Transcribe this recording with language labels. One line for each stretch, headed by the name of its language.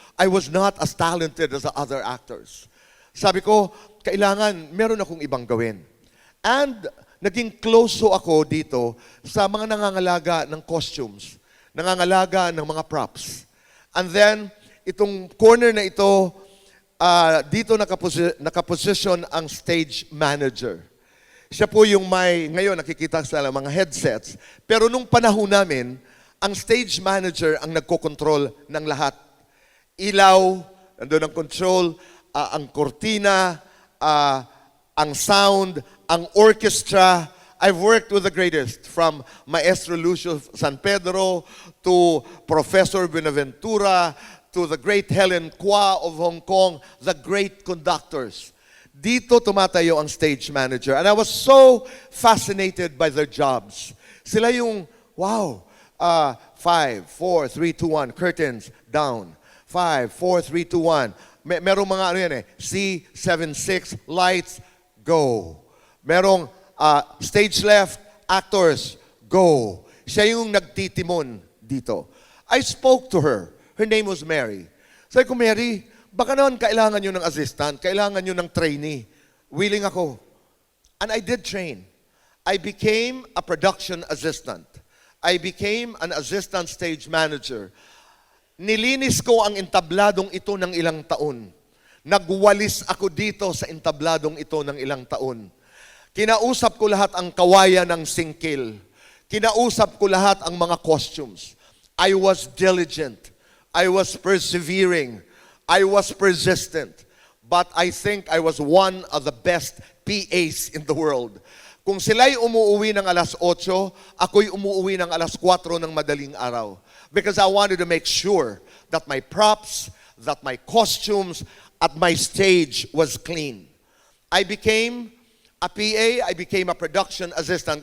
English: I was not as talented as the other actors.
Filipino: Sabi ko, kailangan meron akong ibang gawin. And naging close ako dito sa mga nangangalaga ng costumes, nangangalaga ng mga props. And then, itong corner na ito, dito nakaposition ang stage manager. Siya po yung ngayon nakikita sa mga headsets. Pero nung panahon namin, ang stage manager ang nagkokontrol ng lahat. Ilaw, nandun ang control, ang kortina, ang sound, ang orchestra,
English: I've worked with the greatest, from Maestro Lucio San Pedro to Professor Buenaventura to the great Helen Kwa of Hong Kong, the great conductors.
Filipino: Dito tumatayo ang stage manager.
English: And I was so fascinated by their jobs.
Filipino: Sila yung,
English: wow, 5, 4, 3, 2, 1, curtains, down.
Filipino: 5, 4, 3, 2, 1. Merong mga ano yan C, 7, 6,
English: lights, go.
Filipino: Merong stage left,
English: actors, go.
Filipino: Siya yung nagtitimon dito.
English: I spoke to her. Her name was Mary.
Filipino: Sabi ko, Mary, baka naman kailangan nyo ng assistant, kailangan nyo ng trainee. Willing ako.
English: And I did train. I became a production assistant. I became an assistant stage manager.
Filipino: Nilinis ko ang entabladong ito ng ilang taon. Nagwalis ako dito sa entabladong ito ng ilang taon. Kinausap ko lahat ang kawayan ng singkil. Kinausap ko lahat ang mga costumes.
English: I was diligent. I was persevering. I was persistent. But I think I was one of the best PAs in the world.
Filipino: Kung sila'y umuuwi ng alas 8, ako'y umuuwi ng alas 4 ng madaling araw.
English: Because I wanted to make sure that my props, that my costumes, at my stage was clean. I became a PA, I became a production assistant.